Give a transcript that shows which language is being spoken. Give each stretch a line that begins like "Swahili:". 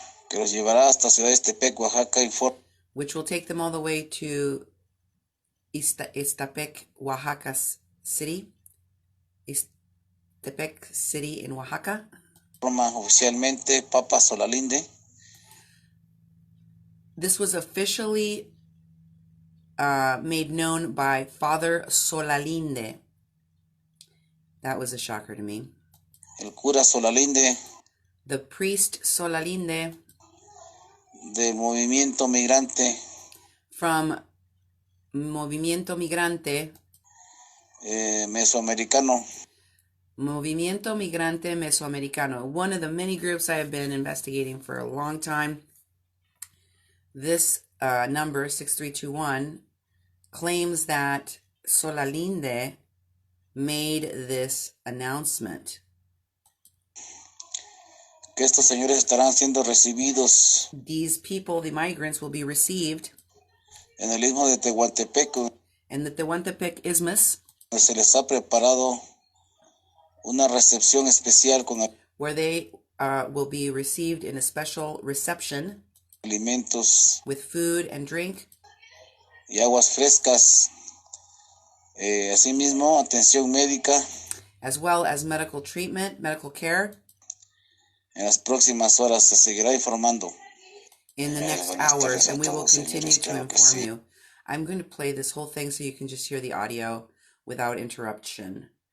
Spanish: Que los llevará hasta Ciudad Iztepec, Oaxaca,
English: which will take them all the way to Iztepec, Oaxaca City. Iztepec City in Oaxaca.
Spanish: Oficialmente Papa Solalinde.
English: This was officially made known by Father Solalinde. That was a shocker to me.
Spanish: El cura Solalinde.
English: The priest Solalinde.
Spanish: Del Movimiento Migrante.
English: From Movimiento Migrante.
Spanish: Mesoamericano. Movimiento Migrante Mesoamericano.
English: One of the many groups I have been investigating for a long time. This number, 6321, claims that Solalinde made this announcement.
Spanish: Que estos señores estarán siendo recibidos.
English: These people, the migrants, will be received.
Spanish: En el istmo de Tehuantepec.
English: In the Tehuantepec Isthmus.
Spanish: Se les ha preparado una recepción especial con
English: where they will be received in a special reception.
Spanish: Alimentos.
English: With food and drink.
Spanish: Y aguas frescas. Asimismo, atención médica.
English: As well as medical treatment, medical care.
Spanish: En las próximas horas se seguirá informando.
English: In the next hours, and we will continue to inform you. I'm going to play this whole thing so you can just hear the audio without interruption.